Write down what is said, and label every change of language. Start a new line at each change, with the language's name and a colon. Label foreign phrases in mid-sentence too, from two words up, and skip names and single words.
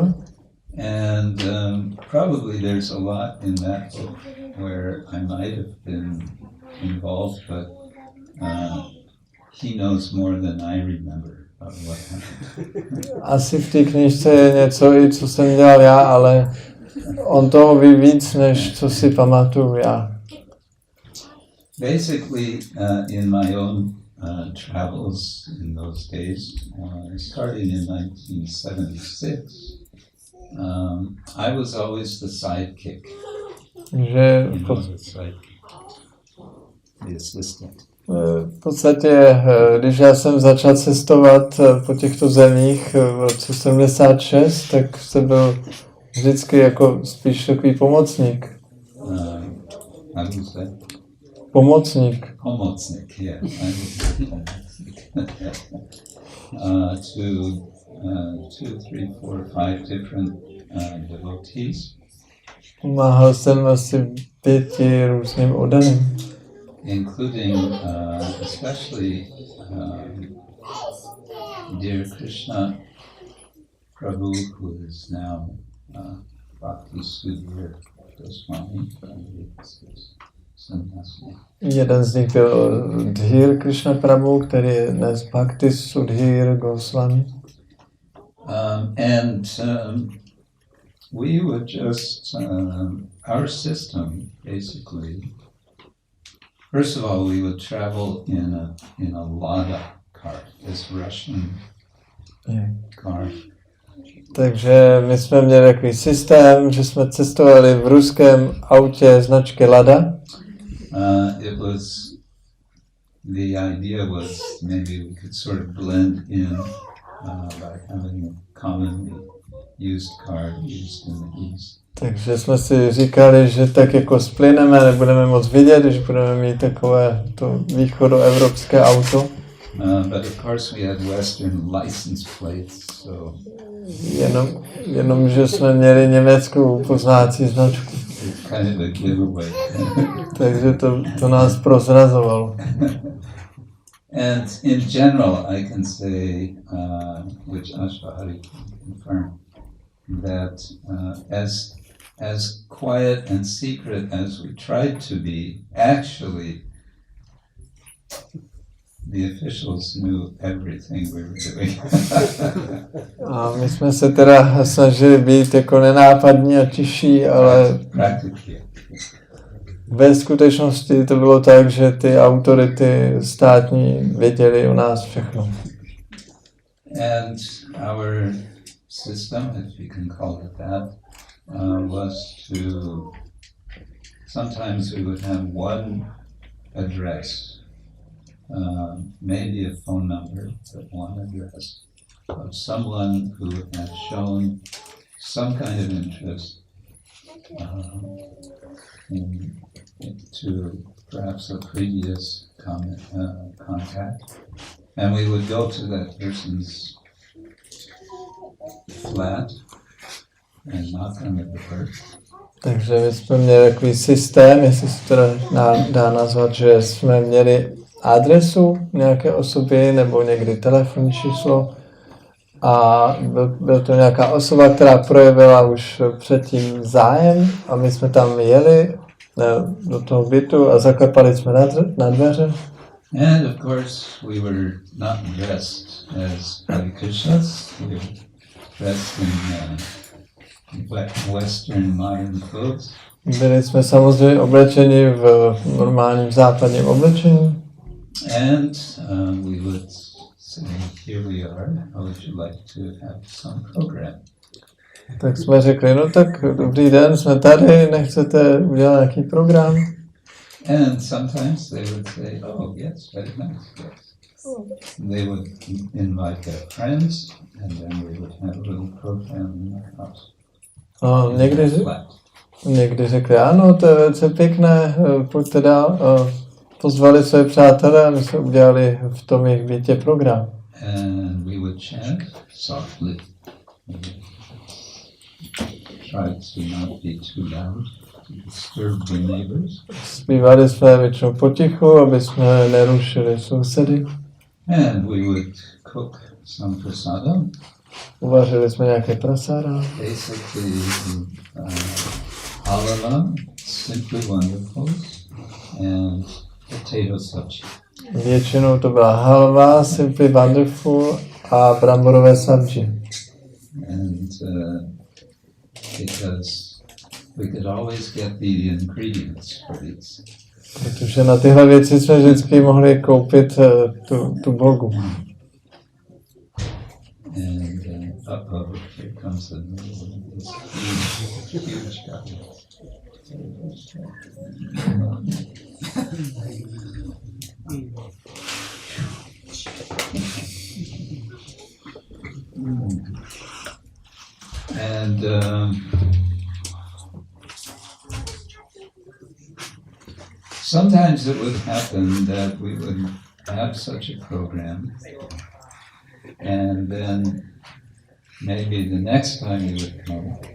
English: And probably there's a lot in that book where I might have been involved, but he knows more than I remember about what happened.
Czech: Asi v té knižce je něco, i co jsem dělal já, ale on toho ví víc, než co si pamatuju já.
English: Basically, in my own travels in those days, starting in 1976, I was always the sidekick.
Czech: Že
English: the assistant.
Czech: v podstatě, když já jsem začal cestovat po těchto zemích v roce 76, tak jsem byl vždycky jako spíš takový pomocník. Pomocník. Pomocník,
English: yeah. To 2, 3, 4, 5 different devotees.
Czech: Pomáhal jsem asi 5 různým oddaným.
English: Including especially dear Krishna Prabhu, who is now Bhakti Chaitanya-charitamrita Swami.
Czech: Jeden z nich byl Dhir Krishna Prabhu, který je dnes Bhakti Sudhir Goswami.
English: We would just, our system basically, first of all, we would travel in a Lada cart, this Russian cart.
Czech: Takže my jsme měli takový systém, že jsme cestovali v ruském autě značky Lada.
English: The idea was maybe we could sort of blend in by having a commonly used car used in the East.
Czech: Takže jsme si říkali, že tak jako splyneme, nebudeme moc vidět, když budeme mít takové to východoevropské auto.
English: But of course we had Western license plates, so
Czech: jenom že jsme měli německou poznávací značku.
English: Kind of a giveaway.
Czech: Takže to nás prozrazovalo.
English: And in general, I can say, which Ashwari can confirm, that as quiet and secret as we tried to be, actually, the officials knew everything we were doing.
Czech: A my jsme se teda snažili být jako nenápadní a tiší, ale ve skutečnosti to bylo tak, že ty autority státní věděli o nás všechno.
English: And our system, if you can call it that, was to, sometimes we would have one address, maybe a phone number, but one address of someone who had shown some kind of interest to perhaps a previous contact, and we would go to that person's flat and knock on the door.
Czech: Takže my jsme měli takový systém, jestli se to dá nazvat, že jsme měli adresu nějaké osoby nebo někdy telefonní číslo a byl to nějaká osoba, která projevila už předtím zájem a my jsme tam jeli do toho bytu a zaklepali jsme na dveře.
English: And of course we were not dressed as Hare Krishnas, we were dressed in Western modern clothes.
Czech: Byli jsme samozřejmě oblečeni v normálním západním oblečení.
English: And we would say, here we are, how would you like to have some program? Tak jsme řekli, no tak dobrý den, jsme tady, nechcete udělat nějaký program? And sometimes they would say, oh yes, very nice, yes. They would invite their friends, and then we would have a little program in our house.
Czech: A někdy řekli, ano, to je velice pěkné, pojďte dál. Pozvali své přátelé a my jsme udělali v tom jejich bytě program.
English: And we would chant softly. Try to not be too loud to disturb the neighbors.
Czech: Zpívali jsme většinou potichu, aby jsme nerušili sousedy.
English: And we would cook some prasadam.
Czech: Uvařili jsme nějaké prasáda.
English: Basically, halava, simply wonderful, and potato sabji.
Czech: Většinou to byla halva,
English: simply wonderful
Czech: a bramborové sabji.
English: And because we could always get the ingredients for these.
Czech: Protože na tyhle věci jsme vždycky mohli koupit tu bogu.
English: And here comes another one of these huge guys. And sometimes it would happen that we would have such a program, and then maybe the next time we would come,